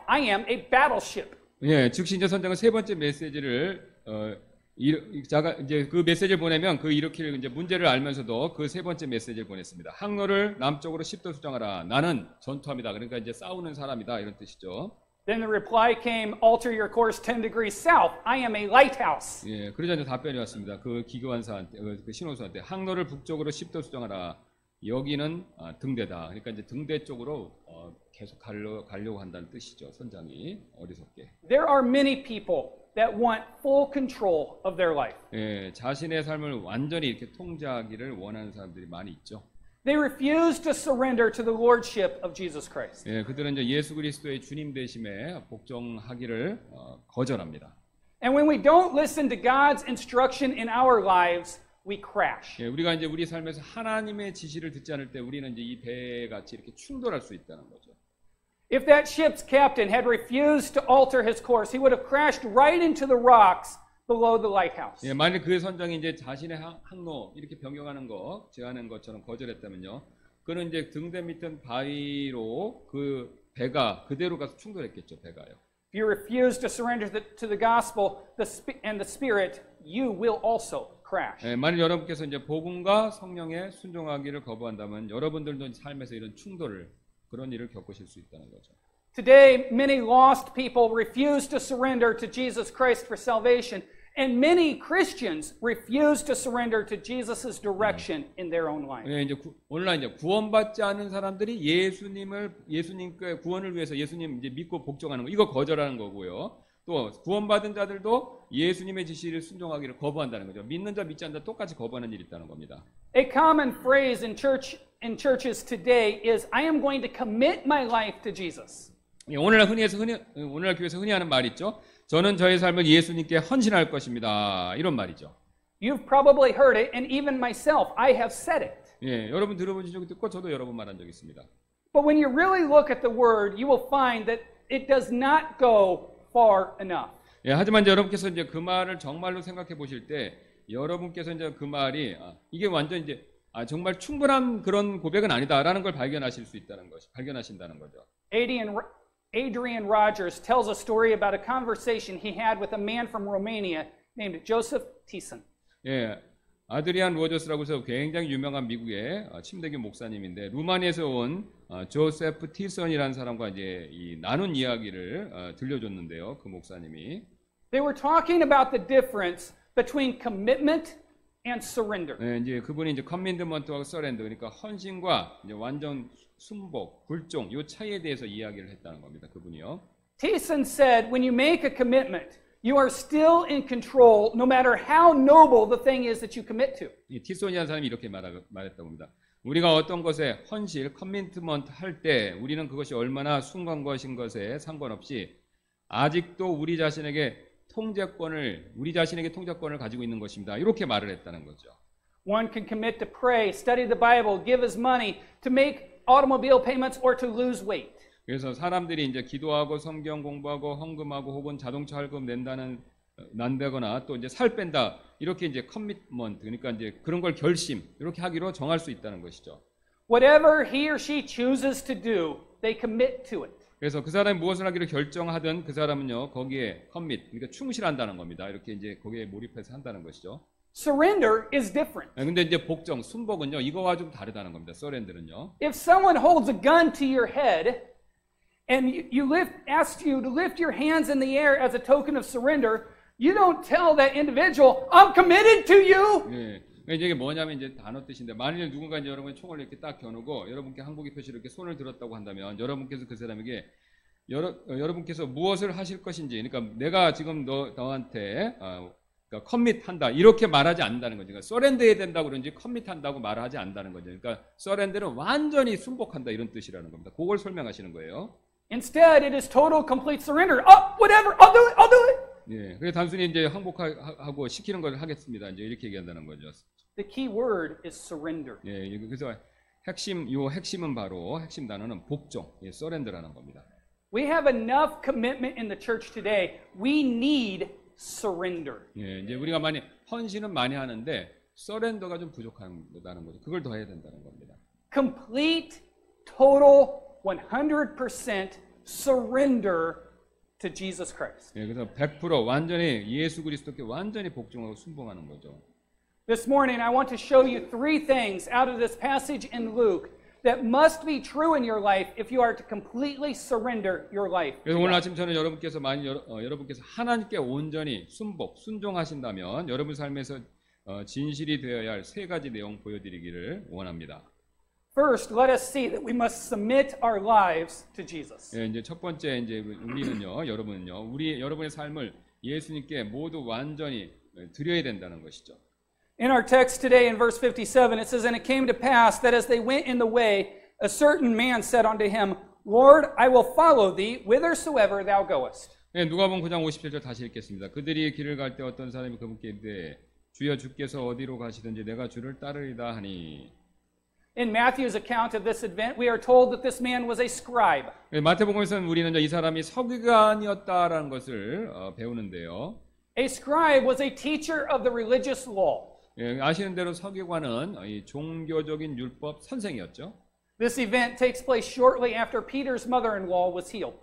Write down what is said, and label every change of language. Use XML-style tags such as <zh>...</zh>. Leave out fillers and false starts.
<en>I am a battleship.</en> <ko>예, 즉시 이제 선장은 세 번째 메시지를 이제 그 메시지를 보내면 그 일으킬 이제 문제를 알면서도 그 세 번째 메시지를 보냈습니다. 항로를 남쪽으로 10도 수정하라. 나는 전투함이다. 그러니까 이제 싸우는 사람이다. 이런 뜻이죠.</ko> <en>Then the reply came, alter your course 10 degrees south. I am a lighthouse.</en> <ko>예, 그러자 이제 답변이 왔습니다. 그 기교관사한테, 그 신호수한테 항로를 북쪽으로 10도 수정하라. 여기는 등대다. 그러니까 이제 등대 쪽으로 계속 가려고 한다는 뜻이죠. 선장이 어리석게.</ko> <en>There are many people that want full control of their life.</en> <ko>예, 자신의 삶을 완전히 이렇게 통제하기를 원하는 사람들이 많이 있죠.</ko> <en>They refuse to surrender to the lordship of Jesus Christ.</en> <ko>예, 그들은 이제 예수 그리스도의 주님 되심에 복종하기를 거절합니다.</ko> <en>And when we don't listen to God's instruction in our lives, we crash.</en> <ko>예, 우리가 이제 우리 삶에서 하나님의 지시를 듣지 않을 때 우리는 이제 이 배 같이 이렇게 충돌할 수 있다는 거죠.</ko> <en>If that ship's captain had refused to alter his course, he would have crashed right into the rocks below the lighthouse.</en> <ko>예, 만약 그 선장이 이제 자신의 항로 이렇게 변경하는 거, 제한한 것처럼 거절했다면요, 그는 이제 등대 밑은 바위로 그 배가 그대로 가서 충돌했겠죠, 배가요.</ko> <en>If you refuse to surrender to the gospel and the Spirit, you will also crash.</en> <ko>예, 만약 여러분께서 이제 복음과 성령에 순종하기를 거부한다면 여러분들도 삶에서 이런 충돌을 그런 일을 겪으실 수 있다는 거죠.</ko> <en>Today, many lost people refuse to surrender to Jesus Christ for salvation, and many Christians refuse to surrender to Jesus' direction in their own life.</en> <ko>예, 이제 오늘날 이제 구원받지 않은 사람들이 예수님께 구원을 위해서 예수님 이제 믿고 복종하는 거 이거 거절하는 거고요. 또 구원받은 자들도 예수님의 지시를 순종하기를 거부한다는 거죠. 믿는 자 믿지 않는 자 똑같이 거부하는 일이 있다는 겁니다.</ko> <en>A common phrase in churches today is, I am going to commit my life to Jesus.</en> <ko>예, 오늘날 교회에서 흔히 하는 말 있죠. 저는 저의 삶을 예수님께 헌신할 것입니다. 이런 말이죠.</ko> <en>You've probably heard it, and even myself, I have said it.</en> <ko>예, 여러분 들어보신 적이 있고 저도 여러 번 말한 적이 있습니다.</ko> <en>But when you really look at the word, you will find that it does not go far enough.</en> <ko>예, 하지만 이제 여러분께서 이제 그 말을 정말로 생각해 보실 때 여러분께서 이제 그 말이 이게 완전 이제 정말 충분한 그런 고백은 아니다라는 걸 발견하신다는 거죠.</ko> <en>Adrian Rogers tells a story about a conversation he had with a man from Romania named Joseph Thiessen.</en> <ko>예, 아드리안 로저스라고 해서 굉장히 유명한 미국의 침대교 목사님인데 루마니아에서 온 조세프 티선이라는 사람과 이제 나눈 이야기를 들려줬는데요. 그 목사님이</ko> <en>They were talking about the difference between commitment and surrender.</en> <ko>네, 이제 그분이 이제 커밋먼트와 서렌더 그러니까 헌신과 이제 완전 순복, 굴종 이 차이에 대해서 이야기를 했다는 겁니다. 그분이요.</ko> <en>Thiessen said, when you make a commitment, you are still in control no matter how noble the thing is that you commit to.</en> <ko>이 티손이라는 사람이 이렇게 말했다고 합니다. 우리가 어떤 것에 헌실, 커밋먼트 할 때 우리는 그것이 얼마나 숭고한 것인 것에 상관없이 아직도 우리 자신에게 통제권을 가지고 있는 것입니다. 이렇게 말을 했다는 거죠.</ko> <en>One can commit to pray, study the Bible, give his money, to make automobile payments or to lose weight.</en> <ko>그래서 사람들이 이제 기도하고 성경 공부하고 헌금하고 혹은 자동차 할금 난다거나 또 이제 살 뺀다 이렇게 이제 커밋먼트 그러니까 이제 그런 걸 결심 이렇게 하기로 정할 수 있다는 것이죠.</ko> <en>Whatever he or she chooses to do, they commit to it.</en> <ko>그래서 그 사람이 무엇을 하기로 결정하든 그 사람은요 거기에 커밋 그러니까 충실한다는 겁니다. 이렇게 이제 거기에 몰입해서 한다는 것이죠.</ko> <en>Surrender is different.</en> <ko>근데 이제 복종, 순복은요 이거와 좀 다르다는 겁니다. 서렌더는요.</ko> <en>If someone holds a gun to your head and asks you to lift your hands in the air as a token of surrender, you don't tell that individual, I'm committed to you.</en> <ko>예. 이게 뭐냐면 이제 단어 뜻인데 만일 누군가 이제 여러분이 총을 이렇게 딱 겨누고 여러분께 한국의 표시로 이렇게 손을 들었다고 한다면 여러분께서 그 사람에게 여러분께서 무엇을 하실 것인지 그러니까 내가 지금 너한테 그러니까 커밋한다 이렇게 말하지 않는다는 거죠. 그러니까 서렌더해야 된다고 그런지 커밋한다고 말하지 않는다는 거죠. 그러니까 서렌더는 완전히 순복한다 이런 뜻이라는 겁니다. 그걸 설명하시는 거예요.</ko> <en>Instead, it is total, complete surrender. Oh, whatever, I'll do it, I'll do it.</en> <ko>예, 그래서 단순히 이제 항복하고 시키는 걸 하겠습니다. 이제 이렇게 얘기한다는 거죠.</ko> <en>The key word is surrender.</en> <ko>예, 그래서 핵심은 바로 핵심 단어는 복종, 서렌더라는 겁니다.</ko> <en>We have enough commitment in the church today. We need surrender.</en> <ko>예, 이제 우리가 헌신은 많이 하는데 서렌더가 좀 부족하다는 거죠. 그걸 더 해야 된다는 겁니다.</ko> <en>Complete, total, 100% surrender to Jesus Christ.</en> <ko>예, 그래서 100% 완전히 예수 그리스도께 완전히 복종하고 순종하는 거죠.</ko> <en>This morning I want to show you three things out of this passage in Luke that must be true in your life if you are to completely surrender your life.</en> <ko>그래서 오늘 아침 저는 여러분께서 여러분께서 하나님께 온전히 순종하신다면 여러분 삶에서 진실이 되어야 할 세 가지 내용 보여드리기를 원합니다.</ko> <en>First, let us see that we must submit our lives to Jesus.</en> <ko>예, 이제 첫 번째 이제 여러분은요, 여러분의 삶을 예수님께 모두 완전히 드려야 된다는 것이죠.</ko> <en>In our text today in verse 57, it says, And it came to pass that as they went in the way, a certain man said unto him, Lord, I will follow thee whithersoever thou goest.</en> <ko>네, 누가복음 9장 57절 다시 읽겠습니다. 그들이 길을 갈 때 어떤 사람이 그분께 이르되 주여 주께서 어디로 가시든지 내가 주를 따르리다 하니.</ko> <en>In Matthew's account of this event, we are told that this man was a scribe.</en> <ko>네, 마태복음에서는 우리는 이 사람이 서기관이었다라는 것을 배우는데요.</ko> <en>A scribe was a teacher of the religious law.</en> <ko>예, 아시는 대로 서기관은 이 종교적인 율법 선생이었죠.</ko> <en>This event takes place shortly after Peter's mother-in-law was healed.</en>